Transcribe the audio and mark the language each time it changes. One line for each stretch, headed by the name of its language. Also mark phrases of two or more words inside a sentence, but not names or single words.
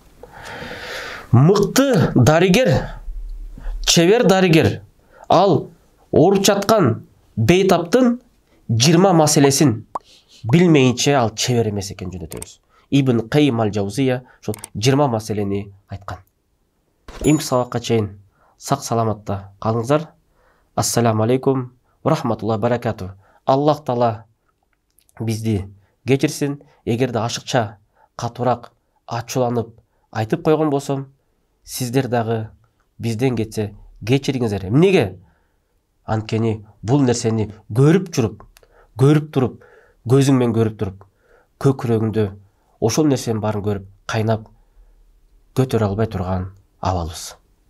Kyrgyz: Мыкты дарыгер, чебер дарыгер, ал ооруп жаткан бейтаптын 20 маселесин билмейинче ал чебер эмес экенин жөнөтөбүз. Ибн Кайим аль-Жаузия ошол 20 маселени айткан. Эң кыса убакка чейин сак саламатта калыңыздар.
Arabic: السلام عليكم ورحمة الله وبركاته.
Kyrgyz: Аллах Таала бизди кечирсин. Эгерде ашыкча, катуураак, ачууланып айтып койгон болсом, сиздер дагы бизден кетсе кечириңиздер. Эмнеге? Анткени бул нерсени көрүп туруп, көзүң менен көрүп туруп, көкүрөгүндө ошол нерсенин баарын көрүп, кайнап көтөрө албай турган абалыбыз.